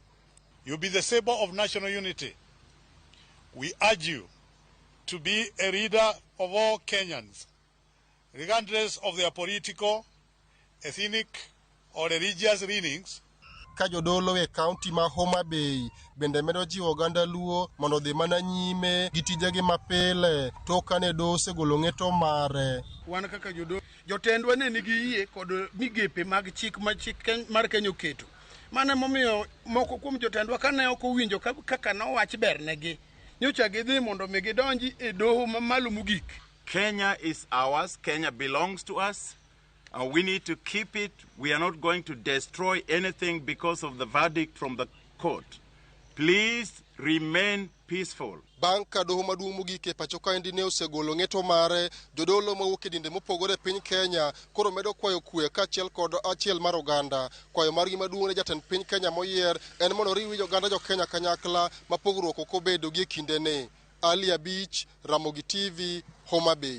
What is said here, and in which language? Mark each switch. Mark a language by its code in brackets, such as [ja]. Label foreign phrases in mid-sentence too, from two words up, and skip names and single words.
[en] You be the saber of national unity. We urge you to be a leader of all Kenyans, regardless of their political, ethnic, or religious leanings. [luo] Ka jodolo e kaunti ma Homa Bay bende medo jiwo oganda luo mondo dhi mana nyime gi tijegi mapile toka ne dose golo ng'eto mare. Wan kaka jotendwa ne nigi yie kod migepe mag chik mar Kenya oketo. Mane momiyo moko kuom jotendwa kane ok owinjo kaka nowach bernegi nyocha gidhi mondo mi gidonji e doho mamalo mogik. [en] Kenya is ours. Kenya belongs to us. We need to keep it. We are not going to destroy anything because of the verdict from the court. Please remain peaceful. [luo] Banka doho maduong' mogik e pachoka endi ne osegolo ng'eto mare jodolo mawuok e dinde mopogore piny Kenya koro medo kwayo kwe kaachiel kod achiel mar oganda. Kwayo margi maduong' ne jatend piny Kenya moyier en mondo oriw oganda jo Kenya kanyakla ma pogruok ok obedo gi kindene. Ali Abich, Ramogi TV, Homa Bay.